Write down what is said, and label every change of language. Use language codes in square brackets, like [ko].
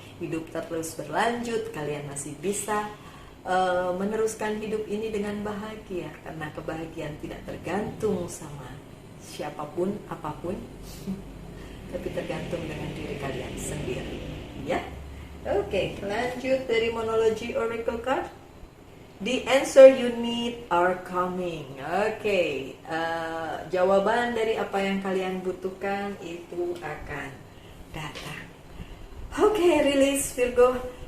[id] Hidup terus berlanjut, kalian masih bisa meneruskan hidup ini dengan bahagia, karena kebahagiaan tidak tergantung sama siapapun, apapun, tapi tergantung dengan diri kalian sendiri ya. Oke, lanjut dari monologi oracle card. [en] The answer you need are coming. [id] Oke, jawaban dari apa yang kalian butuhkan itu akan datang. Oke, rilis Virgo.